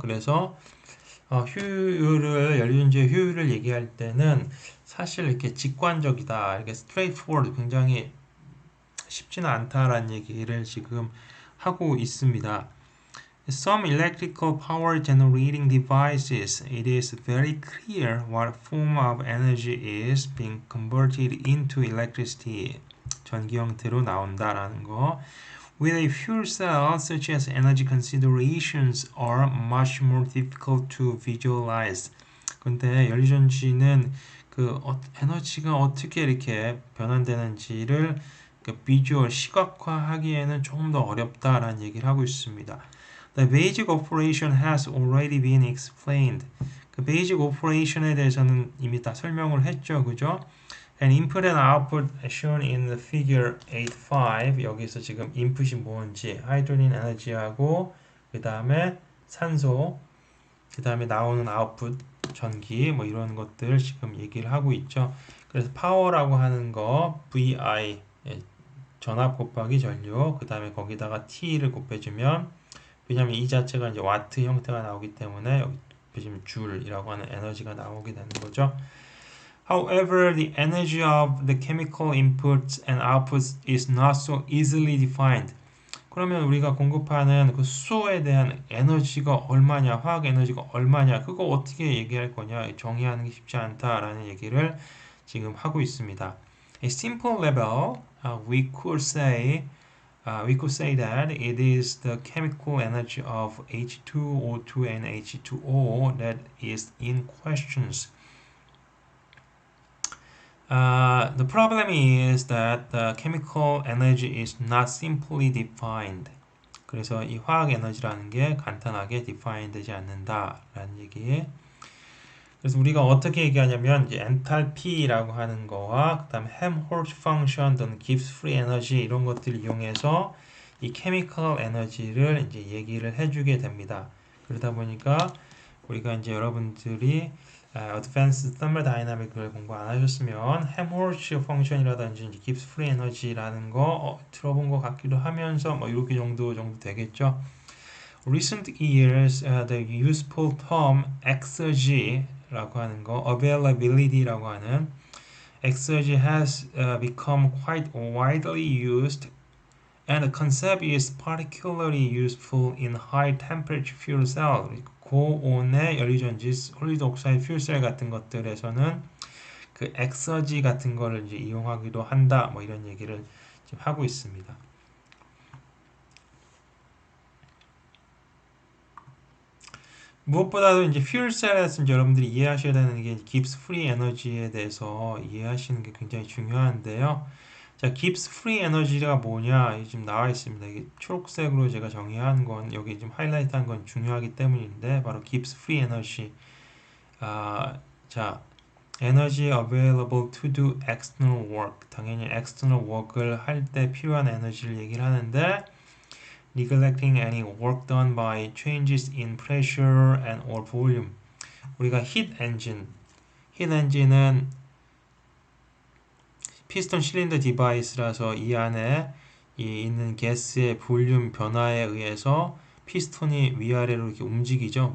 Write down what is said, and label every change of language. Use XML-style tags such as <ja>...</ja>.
<ko>그래서 효율을, 연료전지의 효율을 얘기할 때는 사실 이렇게 직관적이다, 이렇게 straightforward, 굉장히 쉽지는 않다라는 얘기를 지금 하고 있습니다.</ko> <en>Some electrical power generating devices, it is very clear what form of energy is being converted into electricity.</en> <ko>전기 형태로 나온다라는 거.</ko> <en>With a fuel cell, such as energy considerations are much more difficult to visualize.</en> <ko>근데 연료전지는 그 에너지가 어떻게 이렇게 변환되는지를 비주얼, 시각화하기에는 조금 더 어렵다라는 얘기를 하고 있습니다.</ko> <en>The basic operation has already been explained.</en> <ko>그 basic operation에 대해서는 이미 다 설명을 했죠, 그죠?</ko> <en>And input and output shown in the figure 8.5.</en> <ko>여기서 지금 input이 뭔지, 하이드로gen 에너지하고 그 다음에 산소, 그 다음에 나오는 output, 전기, 뭐 이런 것들 지금 얘기를 하고 있죠. 그래서 파워라고 하는 거 VI, 전압 곱하기 전류, 그 다음에 거기다가 T를 곱해주면, 왜냐면 이 자체가 이제 와트 형태가 나오기 때문에 여기 보시면 줄이라고 하는 에너지가 나오게 되는 거죠.</ko> <en>However, the energy of the chemical inputs and outputs is not so easily defined.</en> <ko>그러면 우리가 공급하는 그 수소에 대한 에너지가 얼마냐, 화학 에너지가 얼마냐, 그거 어떻게 얘기할 거냐, 정의하는 게 쉽지 않다라는 얘기를 지금 하고 있습니다.</ko> <en>A simple level, we could say that it is the chemical energy of H2O2 and H2O that is in questions. The problem is that the chemical energy is not simply defined.</en> <ko>그래서 이 화학 에너지라는 게 간단하게 define 되지 않는다라는 얘기. 그래서 우리가 어떻게 얘기하냐면 이제 엔탈피라고 하는 거와 그다음에 헬므홀츠 펑션 또는 깁스 프리 에너지 이런 것들을 이용해서 이 케미컬 에너지를 이제 얘기를 해주게 됩니다. 그러다 보니까 우리가 이제 여러분들이 Advanced Thermodynamic을 공부 안 하셨으면 헬므홀츠 펑션이라든지 깁스 프리 에너지라는 거 들어본 것 같기도 하면서 뭐 이렇게 정도 되겠죠.</ko> <en>Recent years, the useful term exergy</en> <ko>라고 하는 거,</ko> <en>availability</en> <ko>라고 하는</ko> <en>exergy has become quite widely used, and the concept is particularly useful in high temperature fuel cell.</en> <ko>고온의 연료전지, 솔리드 옥사이드 퓨얼셀 같은 것들에서는 그 exergy 같은 거를 이제 이용하기도 한다. 뭐 이런 얘기를 지금 하고 있습니다. 무엇보다도 이제 퓨얼셀에서 이제 여러분들이 이해하셔야 되는 게 깁스 프리 에너지에 대해서 이해하시는 게 굉장히 중요한데요. 자, 깁스 프리 에너지가 뭐냐? 이게 지금 나와 있습니다. 이게 초록색으로 제가 정의한 건 여기 지금 하이라이트한 건 중요하기 때문인데 바로 깁스 프리 에너지.</ko> <en>자, energy available to do external work.</en> <ko>당연히 external work을 할 때 필요한 에너지를 얘기를 하는데</ko> <en>neglecting any work done by changes in pressure and or volume.</en> <ko>우리가 heat engine은 피스톤 실린더 디바이스라서 이 안에 있는 가스의 볼륨 변화에 의해서 피스톤이 위아래로 이렇게 움직이죠.</ko>